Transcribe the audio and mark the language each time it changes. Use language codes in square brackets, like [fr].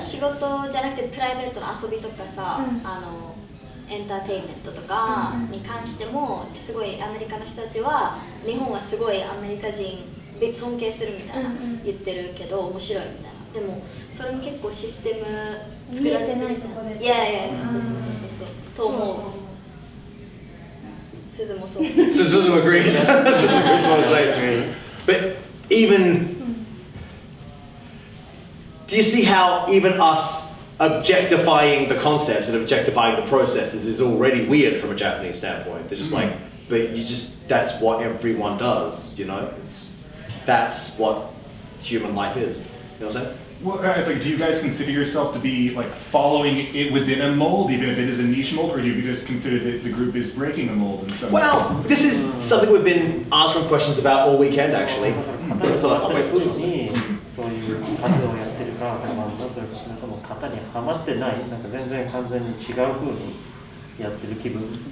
[ja] 仕事じゃなくてプライベートの遊びとかさ、エンターテインメントとかに関してもすごいアメリカの人たちは日本はすごいアメリカ人尊敬するみたいな言ってるけど面白いみたいな。でもそれも結構システム作られてる見えてないとこでいやいやいやそうと思う。鈴もそう。 [en] Suzume agrees. Suzume agrees what I say. But even, do you see how even us objectifying the concept and objectifying the processes is already weird from a Japanese standpoint? They're just like, but that's what everyone does, you know? That's what human life is. You know what I'm saying? Well, it's like, do you guys consider yourself to be like following it within a mold, even if it is a niche mold, or do you just consider that the group is breaking a mold in some way? Well, this is something we've been asking questions about all weekend, actually. [ja] そういうふうにそういう活動をやってるか、それとも型にはまってない、なんか全然完全に違うふうにやってる気分。